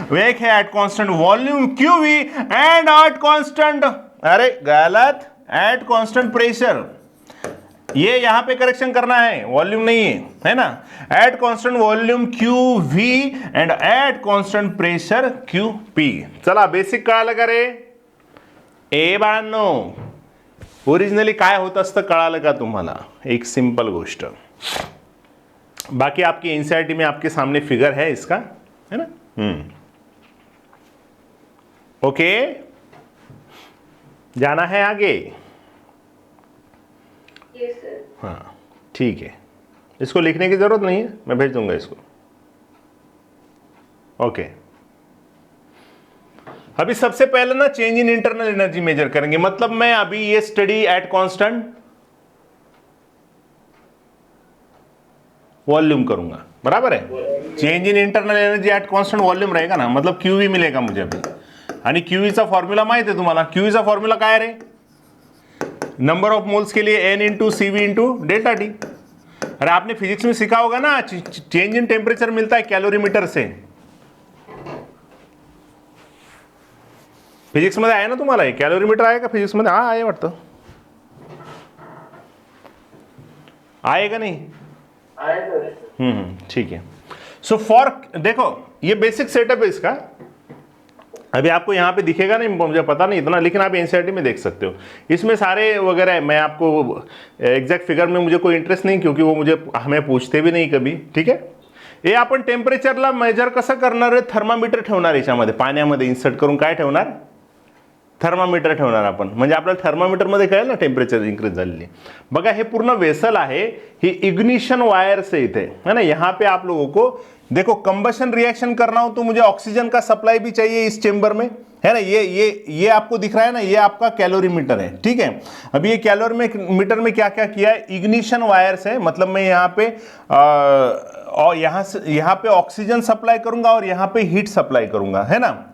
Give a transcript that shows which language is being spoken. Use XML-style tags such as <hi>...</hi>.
<hi>एक है</hi> <en>at constant volume QV and at constant,</en> <hi>अरे गलत,</hi> <en>At constant pressure.</en> <hi>ये यहां पे करेक्शन करना है, वॉल्यूम नहीं है ना। At constant volume Q we and at constant pressure Q P.</hi> <mr>चला बेसिक कळालं का रे? ए बाळांनो, ओरिजिनली काय होत असतं कळालं का तुम्हाला? एक सिंपल गोष्ट,</mr> <hi>बाकी आपकी एनसीईआरटी में आपके सामने फिगर है इसका, है ना। ओके, जाना है आगे? हाँ ठीक है, इसको लिखने की जरूरत नहीं है, मैं भेज दूंगा इसको। ओके, अभी सबसे पहले ना change in internal energy major करेंगे। मतलब मैं अभी ये स्टडी एट कांस्टेंट वॉल्यूम करूंगा, बराबर है। Change in internal energy at constant volume रहेगा ना, मतलब क्यूवी मिलेगा मुझे अभी।</hi> <mr>आणि क्यूवीचा फॉर्म्युला माहित आहे तुम्हाला? क्यूवीचा फॉर्म्युला काय रे?</mr> <hi>नंबर ऑफ मोल्स के लिए N into CV into delta T. अरे आपने फिजिक्स में सीखा होगा ना, चेंज इन टेम्परेचर मिलता है कैलोरीमीटर से।</hi> <mr>फिजिक्स मध्ये आहे ना तुम्हाला, कॅलोरीमीटर आहे का फिजिक्स मध्ये? हा आहे वाटतं, आहे का</mr> <hi>नहीं? ठीक है। सो फॉर, देखो ये बेसिक सेटअप है इसका। अभी आपको यहाँ पे दिखेगा नहीं, मुझे पता नहीं इतना, लेकिन आप एनसीईआरटी में देख सकते हो। इसमें सारे वगैरह, मैं आपको एग्जैक्ट फिगर में मुझे कोई इंटरेस्ट नहीं, क्योंकि वो मुझे हमें पूछते भी नहीं कभी, ठीक है।</hi> <mr>हे आपण टेम्परेचरला मेजर कसं करणार आहे? थर्मामीटर ठेवणार, याच्यामध्ये पाण्यामध्ये इन्सर्ट करून काय ठेवणार? थर्मामीटर ठेवणार आपण, म्हणजे आपल्याला थर्मामीटरमध्ये कळेल ना टेम्परेचर इंक्रीज झालेली। बघा हे पूर्ण वेसल आहे, ही इग्निशन वायर्स है इथे,</mr> <hi>है ना। यहाँ पे आप लोगों को देखो, कंबशन रिएक्शन करना हो तो मुझे ऑक्सीजन का सप्लाई भी चाहिए इस चेंबर में, है ना। ये आपको दिख रहा है ना, ये आपका कैलोरीमीटर है, ठीक है। अभी ये कैलोरीमीटर में क्या क्या किया है? इग्निशन वायर्स है, मतलब मैं यहाँ पे और यहाँ पे ऑक्सीजन सप्लाई करूंगा और यहाँ पे हीट सप्लाई करूंगा, है ना।</hi>